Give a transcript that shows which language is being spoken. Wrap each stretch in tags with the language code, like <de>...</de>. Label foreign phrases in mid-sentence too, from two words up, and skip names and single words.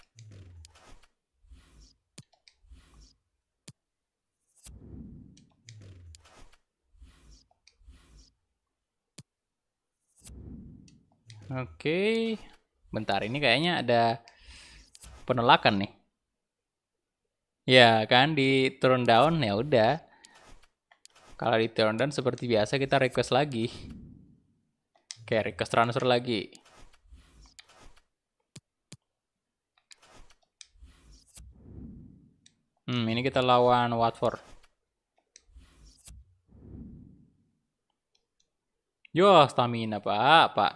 <id>Oke. Bentar, ini kayaknya ada penolakan nih. Ya, kan di</id> <en>turn down</en> <id>ya udah. Kalau di</id> <en>turn down</en> <id>seperti biasa kita request lagi. Oke,</id> <en>request transfer</en> <id>lagi. Ini kita lawan Watford. Yo, stamina Pak.</id>